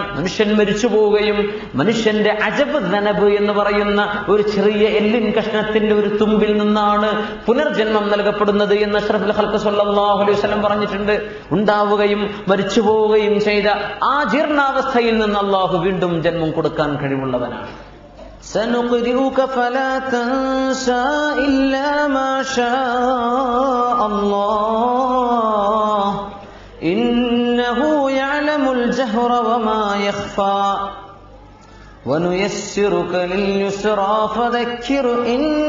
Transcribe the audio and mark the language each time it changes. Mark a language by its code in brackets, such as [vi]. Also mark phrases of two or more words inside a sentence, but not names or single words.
[ml] മനുഷ്യൻ മരിച്ചു പോവുകയും മനുഷ്യന്റെ [ar] عجب الذنب [ml] എന്ന് പറയുന്ന ഒരു ചെറിയ എല്ലിൻ കഷ്ണത്തിന്റെ ഒരു തുമ്പിൽ നിന്നാണ് പുനർജന്മം നൽകപ്പെടുന്നത് എന്ന് [ar] أشرف الخلق صلى الله عليه وسلم [ml] പറഞ്ഞിട്ടുണ്ട്. ഉണ്ടാവുകയും മരിച്ചു പോവുകയും ചെയ്ത ആ ജീർണാവസ്ഥയിൽ നിന്ന് അള്ളാഹു വീണ്ടും ജന്മം കൊടുക്കാൻ കഴിവുള്ളവനാണ്. [ar] سنقرئك فلا تنسى إلا ما شاء الله إنه يعلم الجهر وما يخفى ونيسرك لليسرى فذكر إن